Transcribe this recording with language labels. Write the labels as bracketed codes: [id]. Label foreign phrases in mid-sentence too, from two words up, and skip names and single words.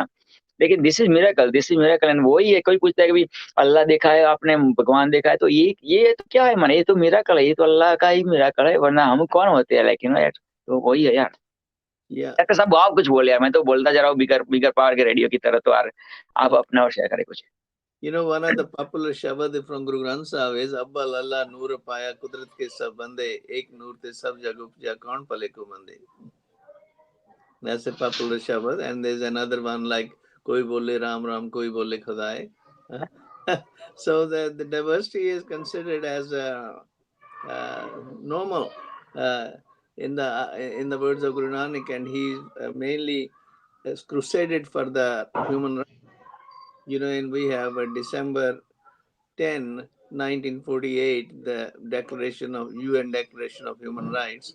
[hi] लेकिन [en] this is miracle and [hi] वही है। कोई पूछता है कि अल्लाह देखा है आपने, भगवान देखा है, तो ये तो क्या है माने, ये तो मिरेकल है, ये तो अल्लाह का ही मिरेकल है, वरना हम कौन होते हैं। लेकिन यार तो वही है यार। डॉक्टर साहब आप कुछ बोले यार, मैं तो बोलता जा रहा हूँ बिगर पावर के रेडियो की तरह, तो यार आप अपना और शेयर करें कुछ। [en] You know, one of the popular shabad from Guru Granth Sahib is [pa] ਅੱਵਲ ਅੱਲਾਹ ਨੂਰ ਪਾਇਆ ਕੁਦਰਤ ਕੇ ਸਭ ਬੰਦੇ, ਏਕ ਨੂਰ ਤੇ ਸਭ ਜਗ ਉਪਜਿਆ ਕੌਨ ਭਲੇ ਕੋ ਮੰਦੇ. [en] That's a popular shabad. And there's another one like [pa] ਕੋਈ ਬੋਲੈ ਰਾਮ ਰਾਮ, ਕੋਈ ਬੋਲੈ ਖੁਦਾਇ. [en] So the diversity is considered as normal in the words of Guru Nanak, and he mainly has crusaded for the human rights. You know, and we have December 10, 1948, the UN Declaration of Human Rights.